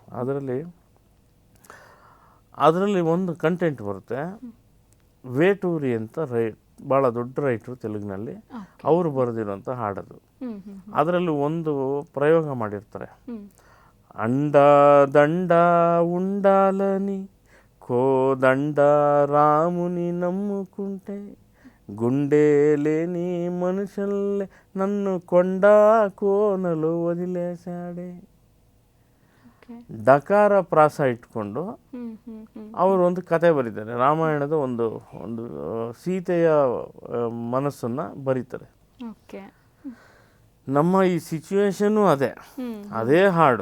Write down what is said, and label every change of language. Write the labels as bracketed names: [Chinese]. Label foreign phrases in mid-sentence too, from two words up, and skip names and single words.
[Kannada] ಅದರಲ್ಲಿ ಒಂದು ಕಂಟೆಂಟ್ ಬರುತ್ತೆ. ವೇಟೂರಿ ಅಂತ ಭಾಳ ದೊಡ್ಡ ರೈಟರು ತೆಲುಗಿನಲ್ಲಿ, ಅವರು ಬರೆದಿರುವಂಥ ಹಾಡದು. ಅದರಲ್ಲಿ ಒಂದು ಪ್ರಯೋಗ ಮಾಡಿರ್ತಾರೆ. [Telugu] అండ దండ ఉండాలని కోదండ రాముని నమ్ముకుంటే గుండెలేని మనుషుల్లే నన్ను కొండ కోనలో వదిలేశాడే. [Kannada] ಡಕಾರ ಪ್ರಾಸ ಇಟ್ಕೊಂಡು ಅವರು ಒಂದು ಕತೆ ಬರೀತಾರೆ. ರಾಮಾಯಣದ ಒಂದು ಒಂದು ಸೀತೆಯ ಮನಸ್ಸನ್ನು ಬರೀತಾರೆ. ನಮ್ಮ ಈ ಸಿಚುವೇಶನ್ನು ಅದೇ ಹಾಡು.